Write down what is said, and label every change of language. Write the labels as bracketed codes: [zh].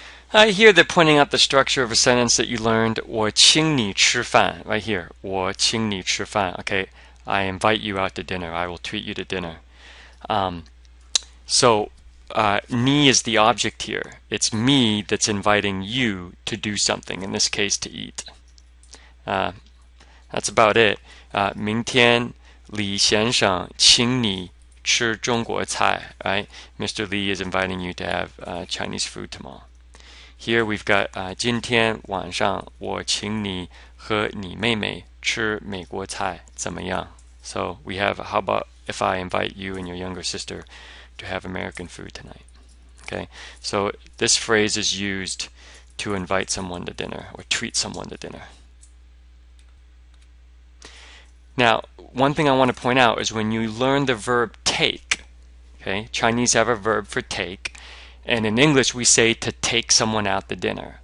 [en] Here they're pointing out the structure of a sentence that you learned, [zh] 我请你吃饭, [en] right here, 我请你吃饭. Okay, I invite you out to dinner. I will treat you to dinner. So ni is the object here. It's me that's inviting you to do something, in this case to eat. That's about it. [zh] 明天李先生请你吃中国菜, [en] right? Mr. Li is inviting you to have Chinese food tomorrow. Here we've got [zh] 今天晚上我请你和你妹妹吃美国菜怎么样? [en] So we have, how about if I invite you and your younger sister to have American food tonight? Okay, so this phrase is used to invite someone to dinner or treat someone to dinner. Now, one thing I want to point out is when you learn the verb take, okay, Chinese have a verb for take, and in English we say to take someone out to dinner.